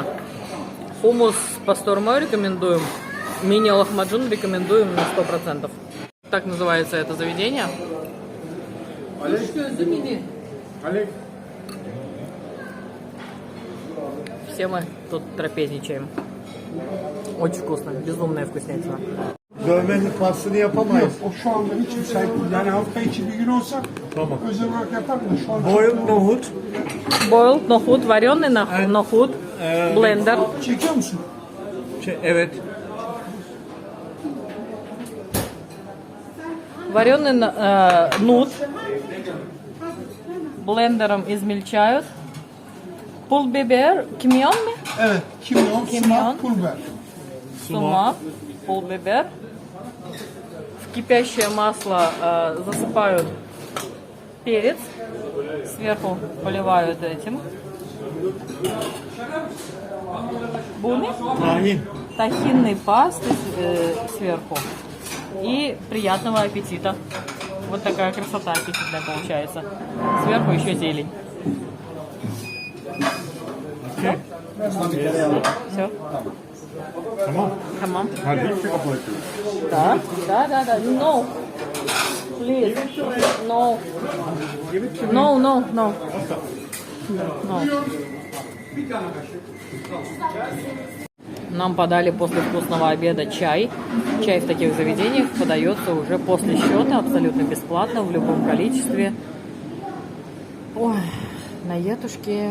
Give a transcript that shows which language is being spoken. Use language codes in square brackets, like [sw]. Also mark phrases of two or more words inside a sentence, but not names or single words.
[ru] Хумус с пастормой рекомендуем. Мини-лохмаджун рекомендуем на 100%. Так называется это заведение. Alex. Все мы тут трапезничаем. Очень вкусно. Безумная вкуснятина. [tr] Dövmenin pasını yapamayız. O şu anda hiç müsait değil. Yani hafta içi bir gün olsa Tamam. özel olarak yaparım da şu an Boyun nohut. [ru] Boiled нохут, вареный нохут, блендер. [tr] çekiyor musun? Evet. [ru] Вареный нут. Блендером измельчают. [tr] Pul biber, kimyon mi? Evet. Kimyon, Kimyon. sumak, pul biber. [ru] Сумак, пул-бибер. В кипящее масло засыпают перец. Сверху поливают этим. Буны. [tr] Tahin. [ru] Тахинной пасты сверху. И приятного аппетита. Вот такая красота аппетитная получается. Сверху еще зелень. Все. [tr] Tamam. [ru] Наличие оплатил. Да. [en] No. Please. No. No. No. [ru] Нам подали после вкусного обеда чай. Чай в таких заведениях подается уже после счета, абсолютно бесплатно, в любом количестве. Ой, на етушке.